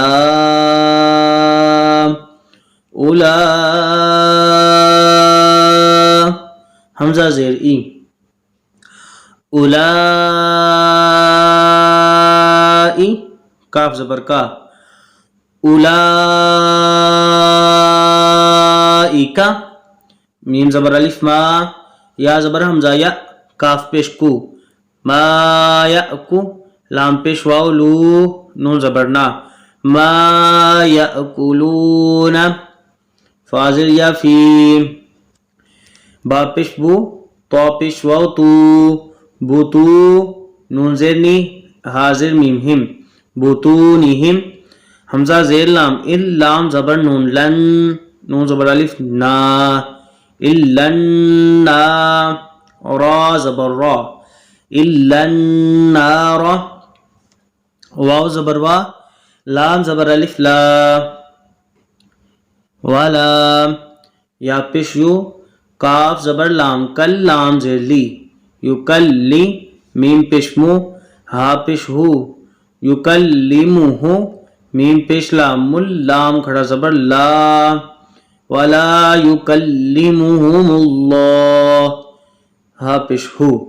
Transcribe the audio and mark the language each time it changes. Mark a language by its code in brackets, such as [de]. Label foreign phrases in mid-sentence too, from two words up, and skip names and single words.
[ur] لام، اولا، حمزہ زیر ای، اولائی، کاف زبر کا، اولائکا، میم زبر الف ما، یا زبر حمزہ یا، کاف پیش کو، ما یأکو، لام پیش واو لو، نون زبر نا، ما یأکلون، فازر یا فی، با پیش بو، تو پیش واو تو، بوتو، نون زیر نی، حاضر میم ہم، بوتونہم، حمزہ زیر لام ال، لام زبر نون لن، نون زبر الف نا، الن نا، را زبر را، الن نار، واو زبر وا، لام زبر الف لا، ولا، یا پیش یو، کاف زبر لام کل، لام زیر لی، یو کل لی، میم پیش مو، ہا پیش ہو، یو کل لیمو ہو، میم پیش لام مل، لام کھڑا زبر لا، [ar] ولا یکلمہم اللہ، [ur] ہا پیش ہو،